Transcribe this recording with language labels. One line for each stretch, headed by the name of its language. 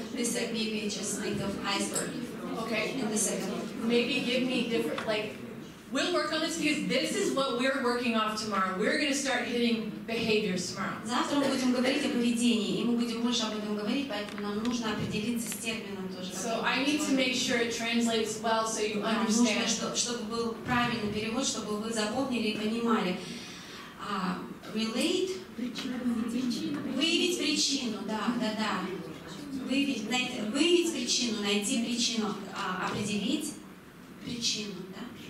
English: This maybe just think of iceberg. Okay. In the second. Maybe give me different, like, we'll work on this because this is what we're working off tomorrow. We're going to start hitting behaviors tomorrow.
Russian: Завтра мы будем говорить о поведении, и мы будем больше об этом говорить, поэтому нам нужно определиться с термином тоже.
English: So I need to make sure it translates well so you understand.
Russian: Нужно, чтобы был правильный перевод, чтобы вы запомнили и понимали. Relate. Выявить причину, да. Выявить причину, найти причину, определить причину, да.